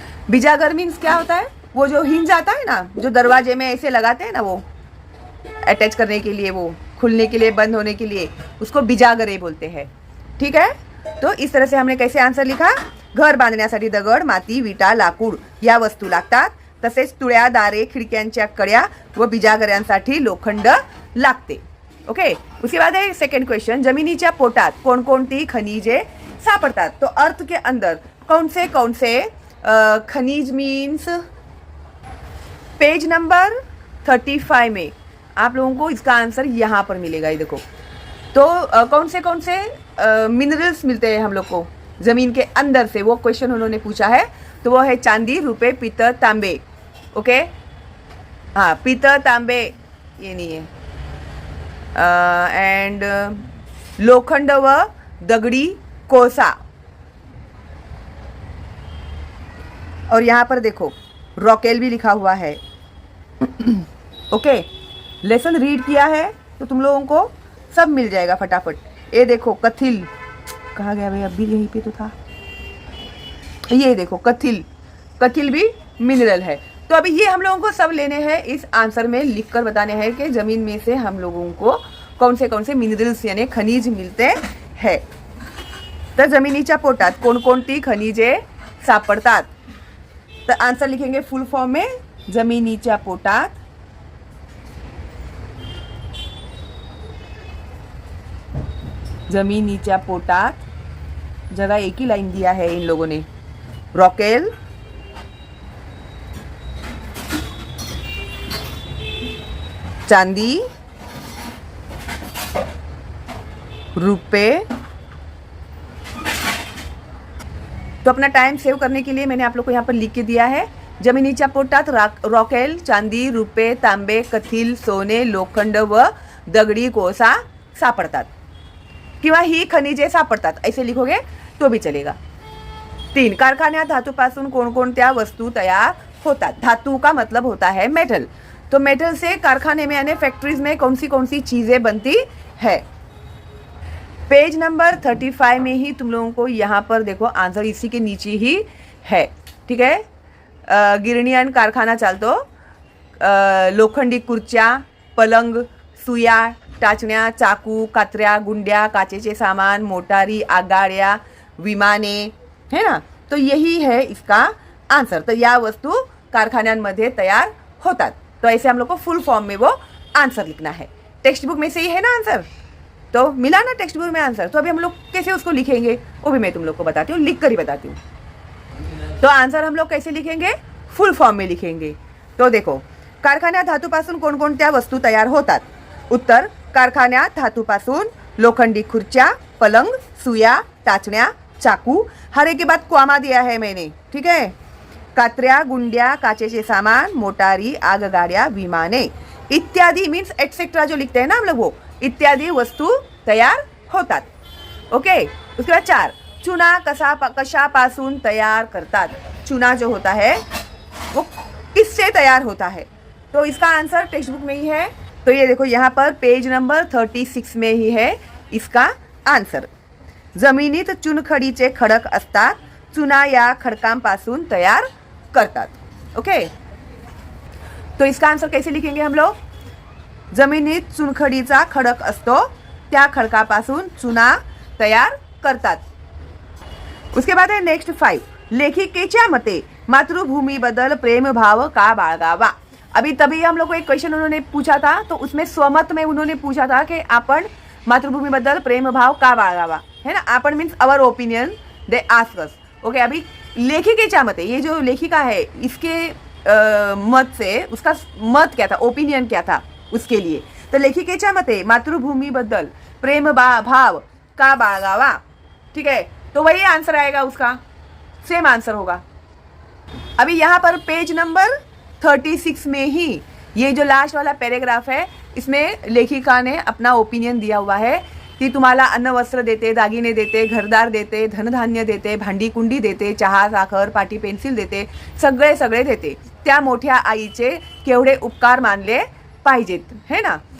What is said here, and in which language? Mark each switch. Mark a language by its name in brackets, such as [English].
[Hindi] बिजागर means क्या होता है? वो जो हिंज आता है ना, जो दरवाजे में ऐसे लगाते हैं ना, वो अटैच करने के लिए, वो खुलने के लिए, बंद होने के लिए, उसको बिजागरे बोलते हैं. ठीक है. तो इस तरह से हमने कैसे आंसर लिखा? [Marathi] घर बांधण्यासाठी दगड, माती, विटा, लाकूड या वस्तू लागतात. तसेच तुळ्या, दारे, खिडक्यांच्या कड्या व बिजागऱ्यांसाठी लोखंड लागते. ओके. [Hindi] उसके बाद है सेकंड क्वेश्चन. [Marathi] जमिनीच्या पोटात कोणकोणती खनिजे सापडतात? [Hindi] तो अर्थ के अंदर कौन से खनिज मीन्स पेज नंबर 35 में आप लोगों को इसका आंसर यहाँ पर मिलेगा. ये देखो. तो कौन से मिनरल्स मिलते हैं हम लोग को जमीन के अंदर से, वो क्वेश्चन उन्होंने पूछा है. तो वो है चांदी, रुपए, पीतल, तांबे. ओके. हाँ, पीतल, तांबे ये नहीं है. एंड लोखंड व दगड़ी कोसा. और यहाँ पर देखो रॉकेल भी लिखा हुआ है. ओके. लेसन रीड किया है तो तुम लोगों को सब मिल जाएगा फटाफट. ये देखो कथिल कहाँ गया भाई? अभी यहीं पे तो था. ये देखो कथिल भी मिनरल है. तो अभी ये हम लोगों को सब लेने हैं, इस आंसर में लिखकर बताने हैं कि जमीन में से हम लोगों को कौन से मिनरल्स यानी खनिज मिलते हैं. [Marathi] तर जमिनीच्या पोटात कोणकोणती खनिजे सापडतात? [Hindi] तर आंसर लिखेंगे फुल फॉर्म में. [Marathi] जमिनीच्या पोटात [Hindi] जगह एक ही लाइन दिया है इन लोगों ने. [Marathi] रॉकेल, चांदी, रुपए. [Hindi] तो अपना टाइम सेव करने के लिए मैंने आप लोग को यहाँ पर लिख के दिया है. [Marathi] जमिनीच्या पोटात रॉकेल, चांदी, रुपए, तांबे, कथिल, सोने, लोखंड व दगडी कोळसा सापडतात किंवा ही खनिजे सापडतात, [Hindi] ऐसे लिखोगे तो भी चलेगा. 3. [Marathi] कारखान्यात धातूपासून कोणकोणत्या वस्तू तयार होतात? [Hindi] धातु का मतलब होता है मेटल. तो मेटल से कारखाने में यानी फैक्ट्रीज में कौन सी चीजें बनती है? पेज नंबर 35 में ही तुम लोगों को यहाँ पर देखो आंसर इसी के नीचे ही है. ठीक है. [Marathi] गिरणीयन कारखाना चालतो. लोखंडी खुर्च्या, पलंग, सुया, टाचण्या, चाकू, कात्र्या, गुंड्या, काचेचे सामान, मोटारी, आगाड्या, विमाने, है ना. [Hindi] तो यही है इसका आंसर. तो [Marathi] या वस्तू कारखान्यांमध्ये तयार होतात. [Hindi] तो ऐसे हम लोग को फुल फॉर्म में वो आंसर लिखना है. टेक्स्ट बुक में से ही है ना आंसर, तो मिला ना टेक्स्ट बुक में आंसर. तो अभी हम लोग कैसे उसको लिखेंगे वो भी मैं तुम लोग को बताती हूँ, लिख कर ही बताती हूँ. तो आंसर हम लोग कैसे लिखेंगे? फुल फॉर्म में लिखेंगे. तो देखो, [Marathi] कारखान्यात धातूपासून कोणकोणत्या वस्तू तयार होतात? उत्तर, कारखान्यात धातूपासून लोखंडी खुर्च्या, पलंग, सुया, टाचण्या, चाकू. [Hindi] हर एक के बाद क्वामा दिया है मैंने. ठीक है. [Marathi] कात्र्या, गुंड्या, काचेचे सामान, मोटारी, आगगाड्या, विमाने इत्यादि [Hindi] मीन्स एटसेट्रा जो लिखते हैं ना हम लोग, [Marathi] वो इत्यादि वस्तू तयार होतात. ओके. [Hindi] उसके बाद [Marathi] 4. चुना कशापासून तयार करतात? [Hindi] चुना जो होता है वो किससे तयार होता है? तो इसका आंसर टेक्स्ट बुक में ही है. तो ये देखो यहाँ पर पेज नंबर 36 में ही है इसका आन्सर. [Marathi] जमिनीत चुनखडीचे खडक असतात, चुना या खडकांपासून तयार करतात. [Hindi] ओके, तो इसका आंसर कैसे लिखेंगे हम लोग? [Marathi] जमिनीत चुनखडीचा खडक असतो, त्या खडकापासून चुना तयार करतात. [Hindi] उसके बाद है नेक्स्ट 5. [Marathi] लेखिकेच्या मते मातृभूमीबद्दल प्रेमभाव का बाळगावा. [Hindi] अभी तभी हम लोग को एक क्वेश्चन उन्होंने पूछा था, तो उसमें स्वमत में उन्होंने पूछा था कि [Marathi] आपण मातृभूमीबद्दल प्रेमभाव का बाळगावा, [Hindi] है ना. आपण means [English] Our opinion they ask us. [Hindi] Okay, अभी [Marathi] लेखिकेच्या मते, [Hindi] ये जो लेखिका है इसके मत से उसका मत क्या था, ओपिनियन क्या था उसके लिए. [Marathi] तो लेखिकेच्या मते मातृभूमीबद्दल प्रेम भाव का बाळगावा. [Hindi] ठीक है, तो वही आंसर आएगा, उसका सेम आंसर होगा. अभी यहाँ पर पेज नंबर 36 में ही ये जो लास्ट वाला पैराग्राफ है, इसमें लेखिका ने अपना ओपिनियन दिया हुआ है की [Marathi] तुम्हाला अन्न वस्त्र देते, दागिने देते, घरदार देते, धनधान्य देते, भांडी कुंडी देते, चहा साखर पाटी पेन्सिल देते, सगळे सगळे देते, त्या मोठ्या आईचे केवढे उपकार मानले पाहिजेत, [Hindi] है ना.